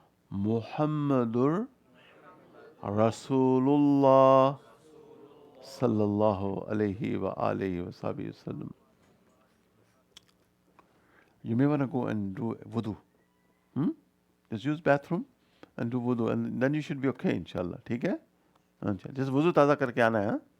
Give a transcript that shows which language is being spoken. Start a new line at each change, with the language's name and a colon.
English: Muhammad رسول Allah صلی Allah علیہ وآلہ وسلم. You may want to go and do wudu. Just use bathroom and do wudu and then you should be okay इंशाल्लाह.
Hindi: ठीक है? अच्छा, जैसे वुजू ताज़ा करके आना है. हाँ?